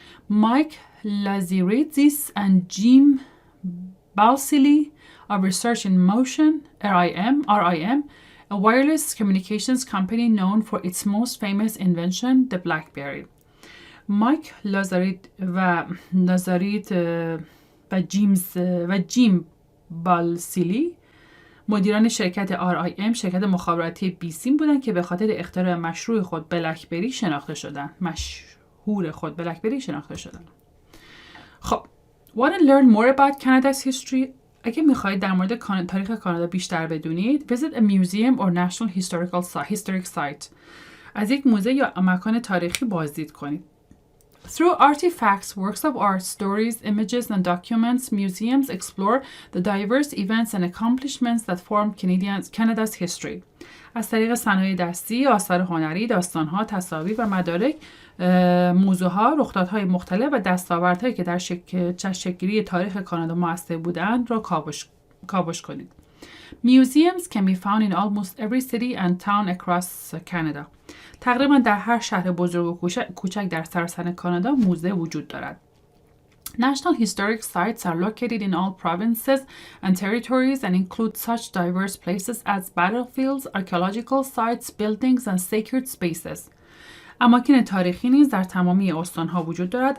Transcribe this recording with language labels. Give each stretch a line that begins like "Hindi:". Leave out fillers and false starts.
English: Mike Lazaridis and Jim Balsillie of Research in Motion, RIM, a wireless communications company known for its most famous invention, the BlackBerry.
Persian: مایک لازاریت و جیم بالسیلی مدیران شرکت RIM، شرکت مخابراتی بیسیم بودند که به خاطر اختراع مشهور خود بلکبری شناخته شدند.
English: خب Want to learn more about Canada's history?
Persian: اگه میخواهید در مورد تاریخ کانادا بیشتر بدونید،
English: visit a museum or national historic site.
Persian: از یک موزه یا مکان تاریخی بازدید کنید.
English: Through artifacts, works of art, stories, images, and documents, museums explore the diverse events and accomplishments that form Canada's history.
Persian: از طریق صنایع دستی، آثار هنری، داستان‌ها، تصاویر و مدارک، موضوعها، رخدادهای مختلف و دستاوردهایی که در شکل‌گیری تاریخ کانادا مؤثر بودند را کاوش کنید.
English: Museums can be found in almost every city and town across Canada.
Persian: تقریبا در هر شهر بزرگ و کوچک در سراسر کانادا موزه وجود دارد.
English: National historic sites are located in all provinces and territories and include such diverse places as battlefields, archaeological sites, buildings, and sacred spaces.
Persian: اماکن تاریخی نیز در تمامی استان‌ها وجود دارد.